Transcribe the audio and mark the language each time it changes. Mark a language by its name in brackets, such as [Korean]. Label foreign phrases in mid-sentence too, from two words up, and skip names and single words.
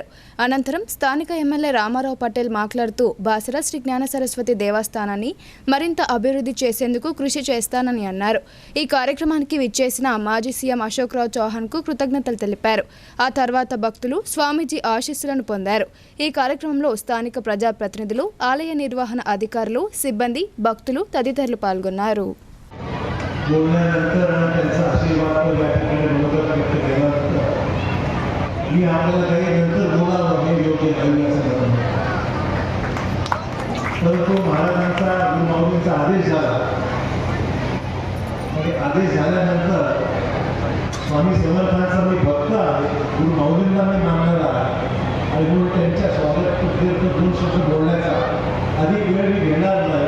[Telugu] అనంతరం స్థానిక ఎమ్మెల్యే రామారావు పటేల్ మాట్లాడుతూ బాసరా శ్రీ జ్ఞాన సరస్వతి దేవస్థానాన్ని మరింత అభివృద్ధి చేసేందుకు కృషి చేస్తానని అన్నారు. ఈ కార్యక్రమానికి విచ్చేసిన మాజీ సీఎం అశోక్ రావు చౌహాన్ కు కృతజ్ఞతలు తెలిపారు. ఆ తర్వాత భక్తులు స్వామీజీ ఆశీస్సులను పొందారు. ఈ కార్యక్రమంలో స్థానిక ప్రజాప్రతినిధులు, ఆలయ నిర్వహణ అధికారులు, సిబ్బంది, భక్తులు తదితరులు పాల్గొన్నారు. [Marathi] मी आपल्याला काही नंतर बोलावं हे योग्य नाही असं म्हणतो. तर तो महाराजांचा गुरुमाऊलींचा आदेश झाला. आणि आदेश झाल्यानंतर स्वामी समर्थांचा मी भक्त आहे, गुरुमाऊलींना मी मानणारा आहे आणि म्हणून त्यांच्या स्वागत दोन शब्द बोलण्याचा अधिक वेळ मी घेणार नाही.